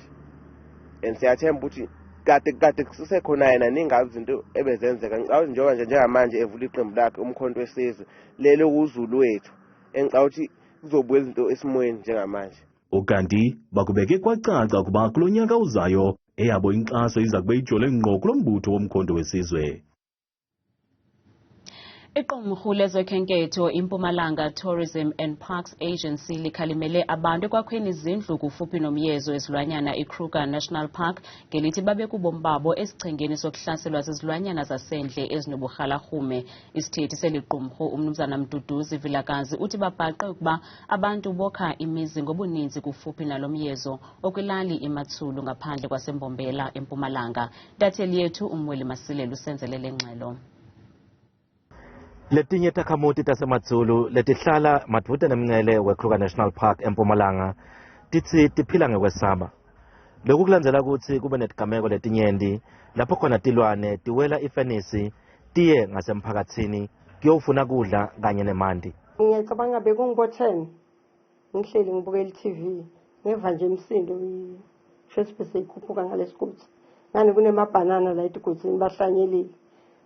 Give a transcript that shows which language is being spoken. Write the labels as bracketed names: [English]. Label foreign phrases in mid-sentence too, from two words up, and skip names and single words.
[Zulu] And siyathemba ukuthi kade kusekhona yena ningazi izinto ebezenzeka njengoba njengamanje evula iqembu lakhe umkhonto wesizwe lelo kuZulu wethu engicabanga ukuthi kuzobuya izinto esimoyeni njengamanje. [Xhosa] Ukanti bakubeke kwacaca kuba kulonyaka uzayo eyabo inkxaso iza kube ijole ngqo kulombutho womkhonto wesizwe. Iqumrhu lezokhenketho iMpumalanga Tourism and Parks Agency likhalimele abantu ekwakhweni izindlu kufuphi nomyezo wezilwanyana iKruger National Park ngelithi babe kubomi babo esichengeni sokuhlaselwa zizilwanyana zasendle ezinoburhalarhume. Isithethi seliqumrhu uMnumzana Mduduzi Vilakazi uthi babhaqe ukuba abantu bokha imizi ngobuninzi kufuphi nalo myezo okwilali iMatsulu ngaphandle kwaseMbombela eMpumalanga. Intatheli yethu uMweli Masilela usenzelele ngxelo. [Swati] Letinye takhamuti taseMatsulu letihlala madvute nemngcele weKruger National Park eMpumalanga titsi tiphila ngekwesaba. Lokhu kulandzela kutsi kube netigameko letinyenti lapho khona tilwane tiwela ifenisi tiye ngasemphakatsini kuyofuna kudla kanye nemanti. Ngiyacabanga bekungibo-10 ngihleli ngibukela i-TV ngeva nje imisindo i-first bese ikhuphuka ngalesikutsi ngani kunemabhanana la etigutsini bahlanyelile